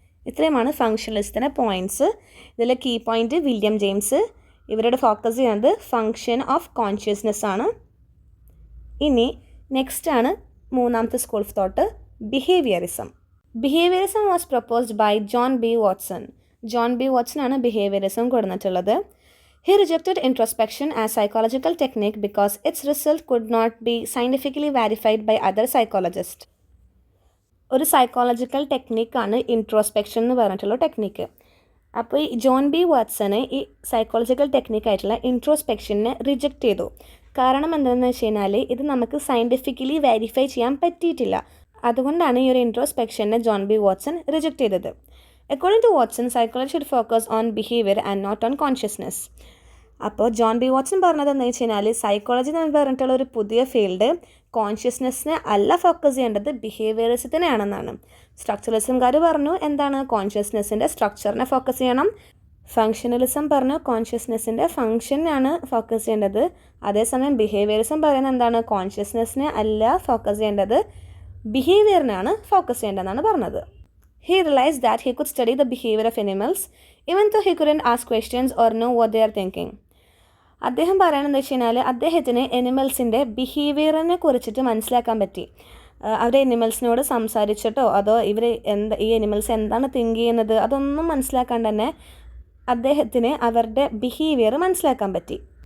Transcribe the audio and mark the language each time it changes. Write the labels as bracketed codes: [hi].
[ml] ഇത്രയുമാണ് ഫങ്ഷണലിസത്തിൻ്റെ പോയിൻറ്റ്സ്. ഇതിൽ key point William James ഇവരുടെ ഫോക്കസ് ചെയ്യുന്നത് ഫങ്ഷൻ ഓഫ് കോൺഷ്യസ്നെസ് ആണ്. ഇനി നെക്സ്റ്റ് ആണ് മൂന്നാമത്തെ school of thought, behaviourism. [en] Behaviourism was proposed by John B Watson. [ml] John B Watson ആണ് ബിഹേവിയറിസം കൊടുത്തിട്ടുള്ളത്. [en] He rejected introspection as psychological technique because its result could not be scientifically verified by other psychologists. [ml] ഒരു psychological ടെക്നിക്കാണ് introspection എന്ന് പറഞ്ഞിട്ടുള്ള technique. അപ്പോൾ ഈ John B Watson ഈ psychological ടെക്നിക്കായിട്ടുള്ള ഇൻട്രോസ്പെക്ഷനെ reject ചെയ്തു. കാരണം എന്താണെന്ന് വെച്ച് കഴിഞ്ഞാൽ ഇത് നമുക്ക് സയൻറ്റിഫിക്കലി വെരിഫൈ ചെയ്യാൻ പറ്റിയിട്ടില്ല. അതുകൊണ്ടാണ് ഈ ഒരു ഇൻട്രോസ്പെക്ഷനെ ജോൺ ബി വാട്സൺ റിജക്റ്റ് ചെയ്തത്. [en] According to Watson, psychology should focus on behavior and not on consciousness. [ml] അപ്പോൾ ജോൺ ബി വാട്സൺ പറഞ്ഞത് എന്ന് വെച്ച് കഴിഞ്ഞാൽ സൈക്കോളജി എന്ന് പറഞ്ഞിട്ടുള്ള ഒരു പുതിയ ഫീൽഡ് കോൺഷ്യസ്നെസ്സിനെ അല്ല ഫോക്കസ് ചെയ്യേണ്ടത് ബിഹേവിയറിസത്തിനെയാണെന്നാണ്. സ്ട്രക്ചറലിസംകാർ പറഞ്ഞു എന്താണ് കോൺഷ്യസ്നെസ്സിൻ്റെ സ്ട്രക്ചറിനെ ഫോക്കസ് ചെയ്യണം. ഫങ്ഷണലിസം പറഞ്ഞു കോൺഷ്യസ്നെസ്സിൻ്റെ ഫങ്ഷനാണ് ഫോക്കസ് ചെയ്യേണ്ടത്. അതേസമയം ബിഹേവിയറിസം പറയുന്നത് എന്താണ് കോൺഷ്യസ്നെസ്സിനെ അല്ല ഫോക്കസ് ചെയ്യേണ്ടത് ബിഹേവിയറിനാണ് ഫോക്കസ് ചെയ്യേണ്ടതെന്നാണ് പറഞ്ഞത്. [en] He realized that he could study the behavior of animals even though he couldn't ask questions or know what they are thinking. [ml] അദ്ദേഹം പറയണമെന്ന് വെച്ച് കഴിഞ്ഞാൽ അദ്ദേഹത്തിന് എനിമൽസിൻ്റെ ബിഹേവിയറിനെ കുറിച്ചിട്ട് മനസ്സിലാക്കാൻ പറ്റി. അവരെ എനിമൽസിനോട് സംസാരിച്ചിട്ടോ അതോ ഇവർ ഈ എനിമൽസ് എന്താണ് തിങ്ക് ചെയ്യുന്നത് അതൊന്നും മനസ്സിലാക്കാണ്ട് തന്നെ അദ്ദേഹത്തിന് അവരുടെ ബിഹേവിയർ മനസ്സിലാക്കാൻ പറ്റി.